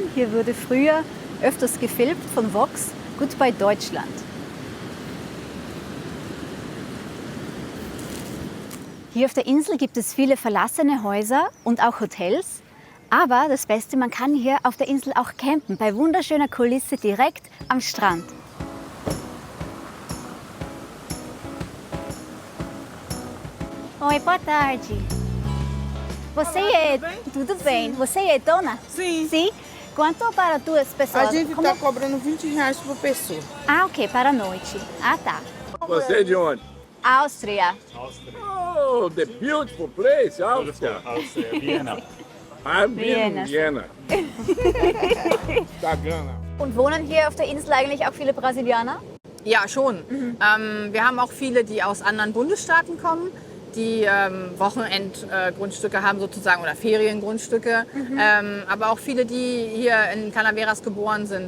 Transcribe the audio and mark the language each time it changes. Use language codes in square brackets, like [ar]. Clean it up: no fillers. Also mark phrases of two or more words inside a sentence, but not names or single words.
[de] Hier wurde früher öfters gefilmt von Vox, Goodbye Deutschland. Hier auf der Insel gibt es viele verlassene Häuser und auch Hotels. Aber das Beste, man kann hier auf der Insel auch campen, bei wunderschöner Kulisse direkt am Strand. [pt] Oi, boa tarde. Você é... Tudo bem. Você é dona? Sim. Sim? Quanto para duas pessoas? A gente Como- está cobrando R$20 por pessoa. Ah, ok, para a noite. Ah, tá. Você é de onde? Áustria. [en] Oh, the beautiful place, Austria. Vienna. I'm Vienna. in Vienna. Da Gana. [de] Und wohnen hier auf der Insel eigentlich auch viele Brasilianer? Ja, schon. Wir haben auch viele, die aus anderen Bundesstaaten kommen, die Wochenendgrundstücke haben sozusagen oder Feriengrundstücke. Aber auch viele, die hier in Canaveras geboren sind.